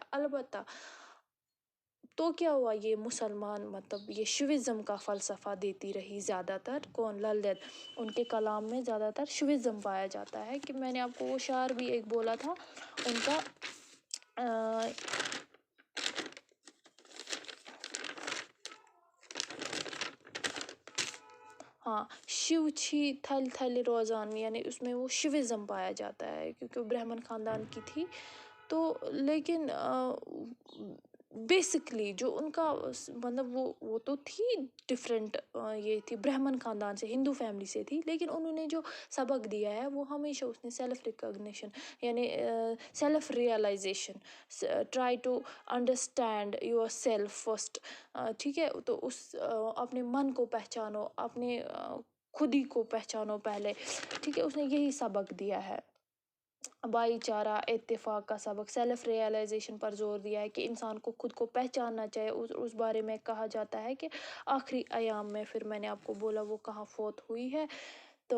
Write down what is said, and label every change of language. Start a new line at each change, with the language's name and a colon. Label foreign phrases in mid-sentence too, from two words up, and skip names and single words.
Urdu: البتہ تو کیا ہوا، یہ مسلمان مطلب یہ شیوازم کا فلسفہ دیتی رہی زیادہ تر، کون، لل دید، ان کے کلام میں زیادہ تر شیوازم پایا جاتا ہے، کہ میں نے آپ کو وہ شعر بھی ایک بولا تھا ان کا، ہاں،
Kashmiri: شیو چھی تھل تھل روزان،
Urdu: یعنی اس میں وہ شیوازم پایا جاتا ہے کیونکہ وہ برہمن خاندان کی تھی، تو لیکن بیسکلی جو ان کا مطلب وہ تو تھی ڈفرینٹ، یہ تھی برہمن خاندان سے، ہندو فیملی سے تھی، لیکن انہوں نے جو سبق دیا ہے وہ ہمیشہ اس نے
English: self recognition,
Urdu: یعنی
English: self realization, try to understand your self first,
Urdu: ٹھیک ہے، تو اس اپنے من کو پہچانو، اپنے خود ہی کو پہچانو پہلے، ٹھیک ہے، اس نے یہی سبق دیا ہے، بھائی چارہ، اتفاق کا سبق،
English: self realization
Urdu: پر زور دیا ہے کہ انسان کو خود کو پہچاننا چاہیے۔ اس بارے میں کہا جاتا ہے کہ آخری ایام میں، پھر میں نے آپ کو بولا وہ کہاں فوت ہوئی ہے، تو